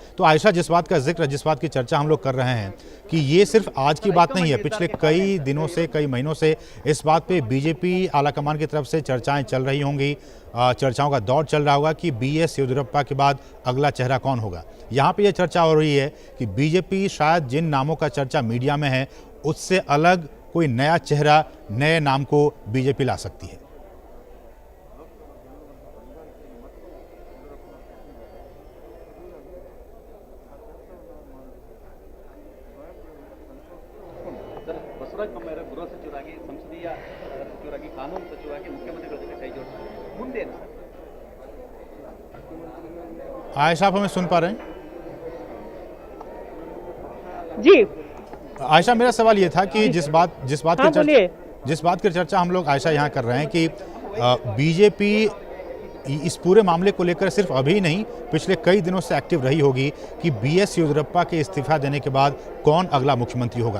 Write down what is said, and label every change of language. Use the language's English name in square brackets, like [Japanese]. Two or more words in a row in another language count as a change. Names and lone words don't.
[Hindi] तो आयशा, जिस बात का जिक्र, जिस बात की चर्चा हम लोग कर रहे हैं कि ये सिर्फ आज की बात नहीं है, पिछले कई दिनों से, कई महीनों से इस बात पे बीजेपी आलाकमान की तरफ से चर्चाएं चल रही होंगी, चर्चाओं का दौर चल रहा होगा कि बीएस येदियुरप्पा के बाद अगला चेहरा कौन होगा। यहाँ पे ये चर्चा हो रही है कि बीजेपी शायद जिन नामों का चर्चा मीडिया में है उससे अलग कोई नया चेहरा, नए नाम को बीजेपी ला सकती है। [Kannada] ಬಸವರಾಜ ಬೊಮ್ಮಾಯಿ ಗೃಹ ಸಚಿವರಾಗಿ, ಸಂಸದೀಯ ಸಚಿವರಾಗಿ, ಕಾನೂನು ಸಚಿವರಾಗಿ ಮುಖ್ಯಮಂತ್ರಿಗಳ ಜೊತೆ ಕೈ ಜೋಡಿಸಿದ್ದಾರೆ. ಮುಂದೆ ಏನು ಸರ್? [Hindi] आयशा, आप हमें सुन पा रहे हैं? जी आयशा, मेरा सवाल ये था कि जिस बात की चर्चा हम लोग आयशा यहाँ कर रहे हैं कि बीजेपी इस पूरे मामले को लेकर सिर्फ अभी नहीं, पिछले कई दिनों से एक्टिव रही होगी कि बीएस येदियुरप्पा के इस्तीफा देने के बाद कौन अगला मुख्यमंत्री होगा।